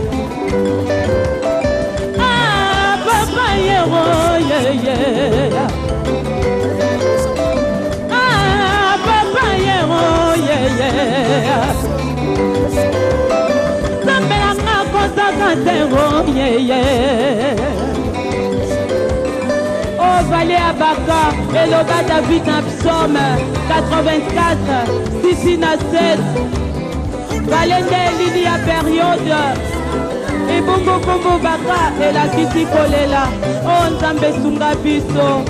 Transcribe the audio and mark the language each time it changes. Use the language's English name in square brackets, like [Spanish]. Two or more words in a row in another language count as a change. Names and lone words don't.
[Lingala] Ah, papa, yeah, oh, yeah, yeah. Ah, papa, yeah, oh, yeah, yeah. Nzambe na nga kozaka te, oh, yeah, yeah. Oh, vale ya baka, eloba David na psaume quatre-vingt-quatre, six na sept. Vale nde elili ya période. Ebongo kombo baka, elakisi kolela. Oh, Nzambe sunga biso.